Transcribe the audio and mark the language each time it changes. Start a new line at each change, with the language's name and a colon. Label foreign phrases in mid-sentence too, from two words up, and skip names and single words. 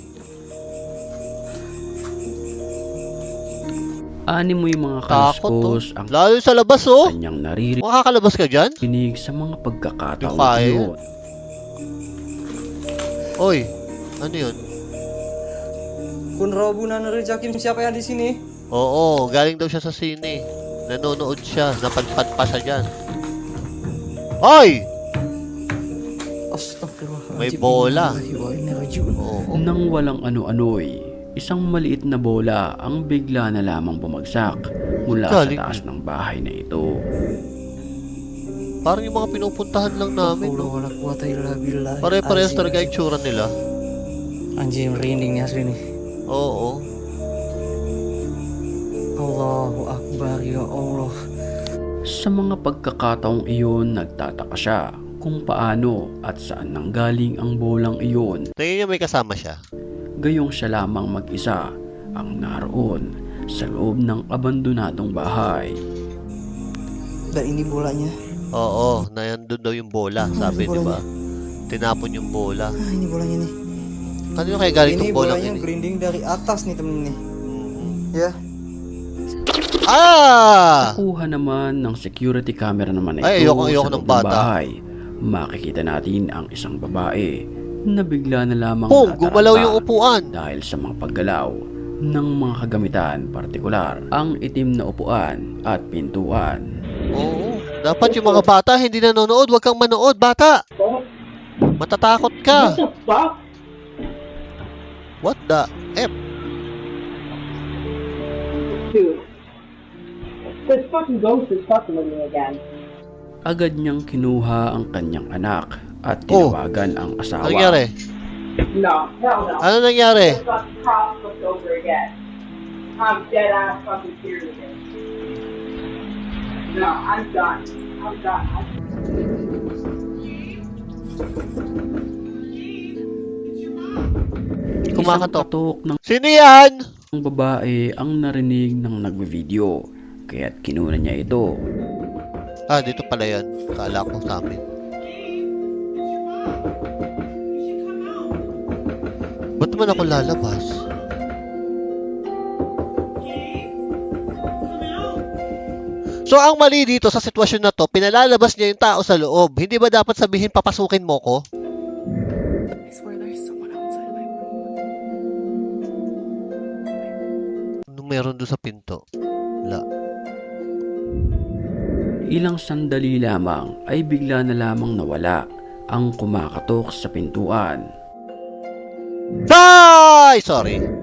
Filipino: Ani mo yung mga Takot, kaluskos oh. ang Lalo sa labas, oh. kanyang naririnig Makakalabas ka dyan? sa mga pagkakataon Yung kaya. yun. Oy, ano yun?
Indonesian: Kun Robo na narejakin siapa yang di sini?
Filipino: Oo, galing daw siya sa sine. Nanonood siya, napadpad pa siya dyan. Oy!
Arabic: أستغفر الله العظيم.
Filipino: May bola. Oo. Nang walang ano-ano'y, isang maliit na bola ang bigla na lamang bumagsak mula Galing sa taas ng bahay na ito. Parang yung mga pinupuntahan lang namin, no?
Arabic: ولا قوة إلا بالله.
Filipino: Pare-parehas talaga yung tsura nila.
Indonesian: Anjing merinding nih asli nih.
Filipino: Oo.
Arabic: الله أكبر يا الله.
Filipino: Sa mga pagkakataong iyon, nagtataka siya kung paano at saan nanggaling ang bolang iyon. Tingin niya may kasama siya. Gayong siya lamang mag-isa ang naroon sa loob ng abandonadong bahay.
Indonesian: Dan ini bolanya.
Filipino: Oo, nandun daw yung bola, sabi, di ba? Tinapon yung bola.
Indonesian: Ah, ini bolanya nih.
Filipino: Kanino kaya galing
Indonesian: Ini
Filipino: yung bola
Indonesian: bolanya ini? berinding dari atas nih temen nih. Ya. Ah!
Filipino: Kuha naman ng security camera naman na Ay, ito ayoko sa ng loob bata. bahay. Makikita natin ang isang babae na bigla na lamang Pum, nataranta gumalaw yung upuan. dahil sa mga paggalaw ng mga kagamitan, partikular ang itim na upuan at pintuan. Oo. Dapat yung mga bata hindi nanonood, wag kang manood, bata. Matatakot ka.
English: What the F? Dude. This fucking ghost is fucking with me again.
Filipino: Agad niyang kinuha ang kanyang anak at Oh. tinawagan ang Ano asawa. nangyari?
English: No, hell no.
Filipino: Ano nangyari?
English: This fucking cop flipped over again. I'm dead ass fucking serious. No, I'm done. I'm done.
Filipino: Isang Kumakatok. katok ng Sino yan? babae ang narinig ng nagbe-video, kaya't kinuha niya ito. Ah, dito pala yan. Kala ko sa amin. Ba't naman ako lalabas? So, ang mali dito sa sitwasyon na to, pinalalabas niya yung tao sa loob. Hindi ba dapat sabihin, papasukin mo ko?
English: I swear there's someone outside my room.
Filipino: Anong meron doon sa pinto? Wala. Ilang sandali lamang ay bigla na lamang nawala ang kumakatok sa pintuan. Ay! Sorry.